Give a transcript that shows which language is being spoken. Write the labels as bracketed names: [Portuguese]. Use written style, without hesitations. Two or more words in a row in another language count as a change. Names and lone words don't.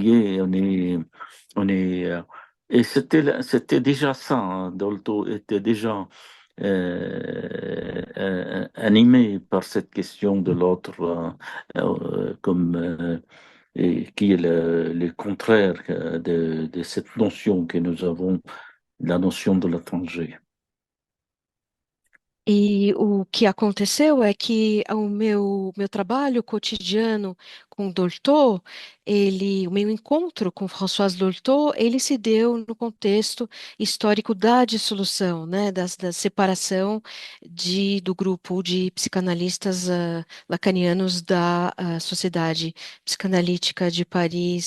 [French] voyez, et c'était déjà ça, hein. Dolto était déjà animé par cette question de l'autre, comme et qui est le contraire de cette notion que nous avons, la notion de l'étranger. [Portuguese] E o que aconteceu é que o meu trabalho cotidiano com Dolto, o meu encontro com François Dolto, ele se deu no contexto histórico da dissolução, né, da separação do grupo de psicanalistas lacanianos da Sociedade Psicanalítica de Paris.